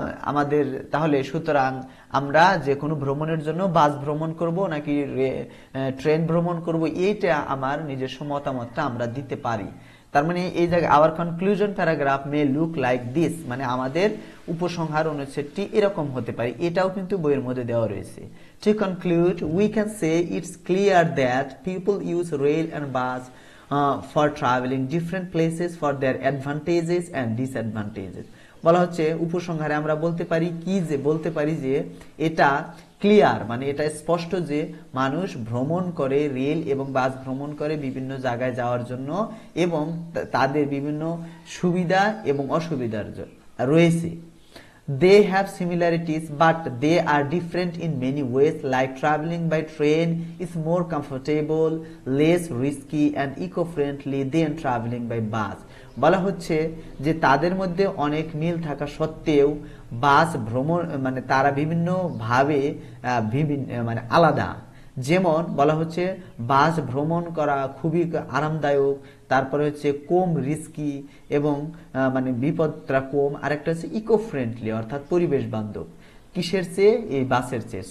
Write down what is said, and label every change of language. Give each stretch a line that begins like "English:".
Bangla: আমাদের তাহলে সুতরাং আমরা যে কোনো ভ্রমণের জন্য বাস ভ্রমণ করব নাকি ট্রেন ভ্রমণ করব, এইটা আমার নিজস্ব মতামতটা আমরা দিতে পারি। তার মানে এই জায়গায়
English: our conclusion paragraph may look like this
Bangla: মানে আমাদের উপসংহার অনুচ্ছেদটি এরকম হতে পারে, এটাও কিন্তু বইয়ের মধ্যে দেওয়া রয়েছে।
English: To conclude, we can say it's clear that people use rail and bus for traveling different places for their advantages and disadvantages.
Bangla: বলা হচ্ছে উপসংহারে আমরা বলতে পারি কি যে বলতে পারি যে এটা ক্লিয়ার মানে এটা স্পষ্ট যে মানুষ ভ্রমণ করে রেল এবং বাস ভ্রমণ করে বিভিন্ন জায়গায় যাওয়ার জন্য এবং তাদের বিভিন্ন সুবিধা এবং অসুবিধার রয়েছে।
English: They have similarities but they are different in many ways, like traveling by train is more comfortable, less risky and eco-friendly than traveling by bus.
Bangla: বলা হচ্ছে যে তাদের মধ্যে অনেক মিল থাকা সত্ত্বেও বাস ভ্রমণ মানে তারা বিভিন্ন ভাবে মানে আলাদা। যেমন বলা হচ্ছে বাস ভ্রমণ করা খুবই আরামদায়ক, তারপরে হচ্ছে কম রিস্কি এবং মানে বিপদটা কম, আরেকটা হচ্ছে ইকো ফ্রেন্ডলি অর্থাৎ পরিবেশ বান্ধব। কিসের চেয়ে? এই বাসের চেয়ে।